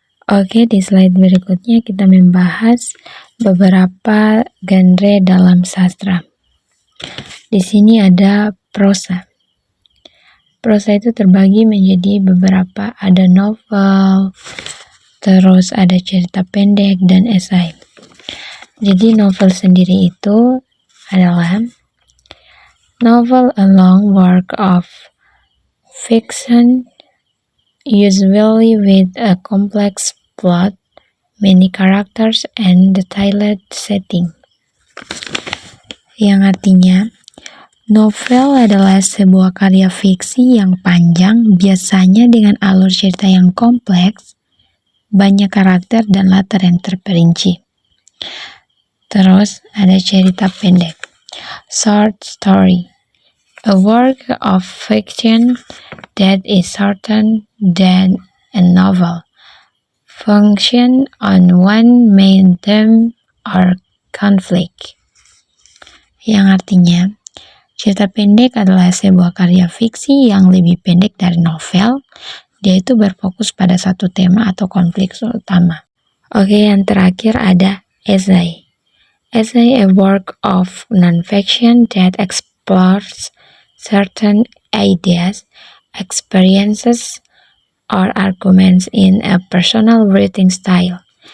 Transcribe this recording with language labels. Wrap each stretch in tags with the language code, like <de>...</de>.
<id>Oke, di slide berikutnya kita membahas beberapa genre dalam sastra. Di sini ada prosa. Prosa itu terbagi menjadi beberapa, ada novel, terus ada cerita pendek dan esai. Jadi novel sendiri itu adalah novel,</id> <en>a long work of fiction, usually with a complex plot, many characters, and detailed setting.</en> <id>Yang artinya, novel adalah sebuah karya fiksi yang panjang, biasanya dengan alur cerita yang kompleks, banyak karakter dan latar yang terperinci. Terus ada cerita pendek,</id> <en>short story, a work of fiction that is shorter than a novel, function on one main theme or conflict.</en> <id>Yang artinya, cerita pendek adalah sebuah karya fiksi yang lebih pendek dari novel. Dia itu berfokus pada satu tema atau konflik utama. Oke, yang terakhir ada esai.</id> <en>Essay, a work of non-fiction that explores certain ideas, experiences, or arguments in a personal writing style.</en>